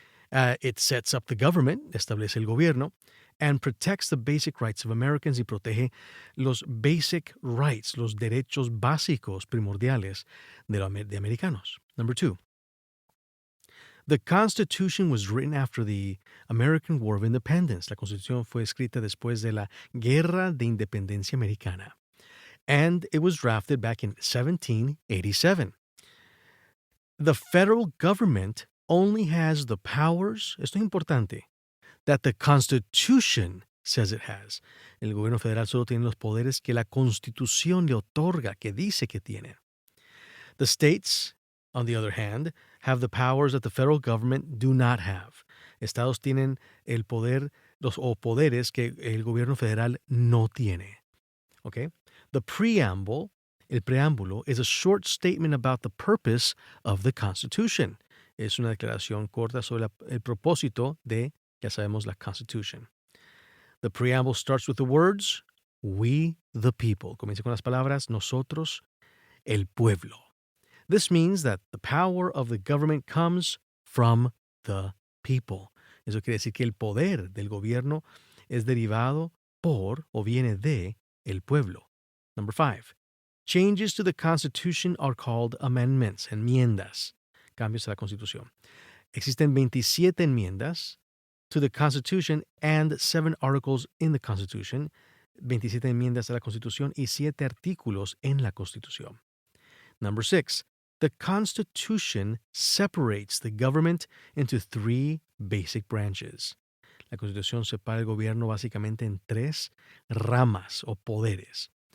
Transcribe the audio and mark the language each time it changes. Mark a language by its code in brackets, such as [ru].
[en] It sets up the government, [es] establece el gobierno, [en] and protects the basic rights of Americans [es] y protege los [en] basic rights, [es] los derechos básicos primordiales de americanos. [en] Number 2. The Constitution was written after the American War of Independence. [es] La Constitución fue escrita después de la Guerra de Independencia Americana. [en] And it was drafted back in 1787. The federal government only has the powers, [es] esto es importante, [en] that the Constitution says it has. [es] El gobierno federal solo tiene los poderes que la Constitución le otorga, que dice que tiene. [en] The states, on the other hand, have the powers that the federal government do not have. [es] Estados tienen el poder, los poderes que el gobierno federal no tiene. Okay? [en] The preamble, [es] el preámbulo, [en] is a short statement about the purpose of the Constitution. [es] Es una declaración corta sobre el propósito de, ya sabemos, la Constitution. [en] The preamble starts with the words, we the people. [es] Comienza con las palabras, nosotros, el pueblo. [en] This means that the power of the government comes from the people. [es] Eso quiere decir que el poder del gobierno es derivado por o viene de el pueblo. [en] Number 5. Changes to the Constitution are called amendments, [es] enmiendas, cambios a la Constitución. Existen 27 enmiendas [en] to the Constitution and 7 articles in the Constitution, [es] 27 enmiendas a la Constitución y 7 artículos en la Constitución. [en] Number 6. The Constitution separates the government into 3 basic branches. [es] La Constitución separa el gobierno básicamente en 3 ramas o poderes.